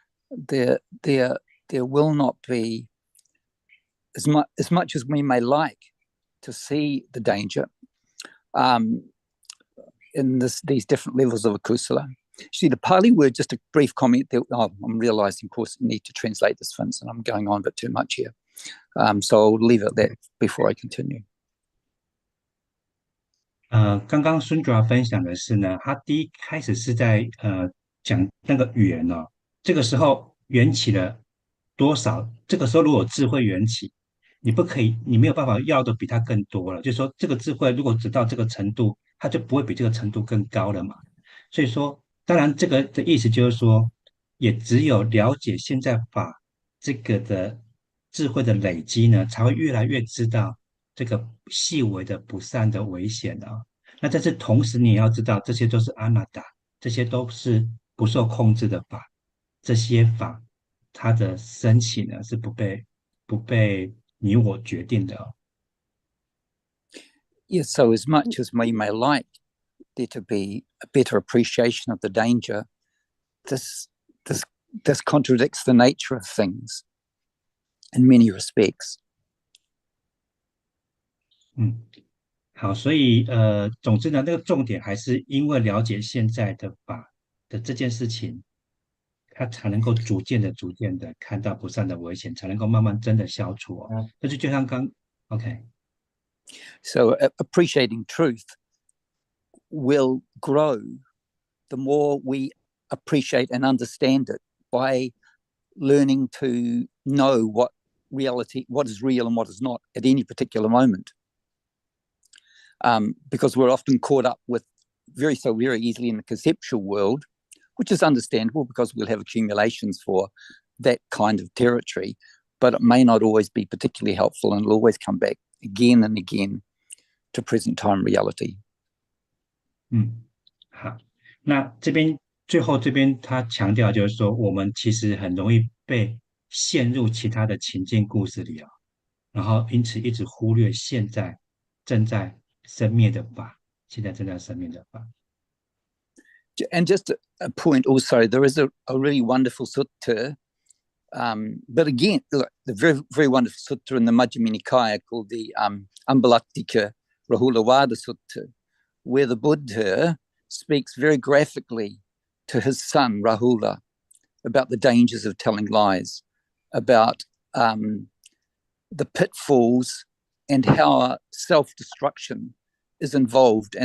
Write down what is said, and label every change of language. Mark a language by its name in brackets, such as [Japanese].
[English] There will not be, as much as we may like to see the danger in these different levels of akusala. See, the Pali word, just a brief comment there. I'm realizing, of course, I need to translate this, Vince, and I'm going on a bit too much here. So I'll leave it at that before I continue. [Chinese] 刚刚孙主要分享的是呢，他第一开始是在讲那个语言哦，这个时候缘起了多少？这个时候如果智慧缘起，你不可以，你没有办法要的比他更多了。就是说，这个智慧如果只到这个程度，它就不会比这个程度更高了嘛。所以说，当然这个的意思就是说，也只有了解现在法这个的智慧的累积呢，才会越来越知道这个细微的不善的危险啊。那但是同时你也要知道，这些都是阿那达，这些都是不受控制的法，这些法它的升起呢是不被你我决定的哦。 [English] Yes, so as much as we may like there to be a better appreciation of the danger, this contradicts the nature of things in many respects. [Chinese] 好，所以总之呢，那个重点还是因为了解现在的法的这件事情，它才能够逐渐的看到不善的危险，才能够慢慢真的消除哦。那就像刚 OK。 [English] So appreciating truth will grow the more we appreciate and understand it by learning to know what is real and what is not at any particular moment. Because we're often caught up with very easily in the conceptual world, which is understandable because we'll have accumulations for that kind of territory, but it may not always be particularly helpful, and it'll always come back again and again to present time reality. [Chinese] 好，那最后这边他强调就是说，我们其实很容易被陷入其他的情境故事里啊，然后因此一直忽略现在正在生灭的法，现在正在生灭的法。 [English] And just a point also, there is a really wonderful sutta, but again, the very, very wonderful sutta in the Majjhima Nikaya called the Ambalattika Rahulawada Sutta, where the Buddha speaks very graphically to his son Rahula about the dangers of telling lies, about the pitfalls and how self-destruction is involved.